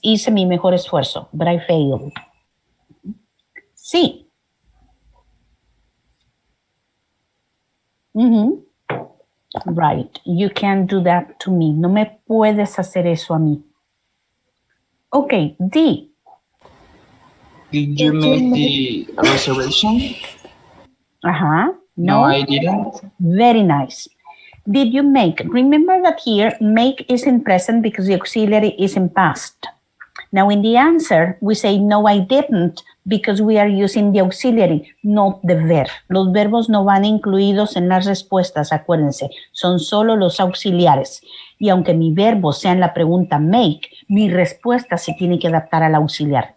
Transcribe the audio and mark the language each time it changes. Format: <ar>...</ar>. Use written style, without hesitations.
<es>Hice mi mejor esfuerzo,</es> <en>but I failed.</en> <es>Sí.</es> <en>Right. You can't do that to me.</en> <es>No me puedes hacer eso a mí.</es> <en>Ok, D. Did you make the reservation? Uh-huh. No, I didn't. Very nice. Did you make? Remember that here, make is in present because the auxiliary is in past. Now in the answer, we say, no, I didn't, because we are using the auxiliary, not the verb.</en> <es>Los verbos no van incluidos en las respuestas, acuérdense, son solo los auxiliares. Y aunque mi verbo sea en la pregunta make, mi respuesta se tiene que adaptar al auxiliar.</es>